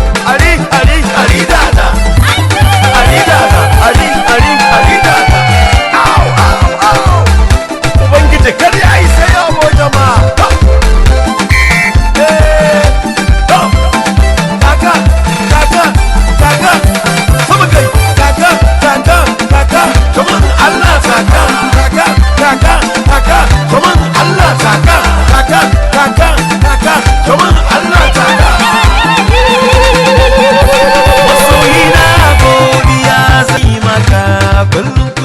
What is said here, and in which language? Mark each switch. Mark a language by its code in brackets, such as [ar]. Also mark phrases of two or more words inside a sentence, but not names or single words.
[ha] Ali, Ali, Ali Dada. Ali Dada, Ali, Ali, Ali Dada. Au, au, au. Ubangiji, kada ya isa ya mu jama'a. Eh, to. Kaka, kaka, kaka. Sama kai, kaka, kaka. Taka, [en] come on, Allah, taka, taka, taka, taka, come on, Allah, taka, taka, taka, taka, come on, Allah, taka. [ha] Masoyina, godiya zai maka kullum.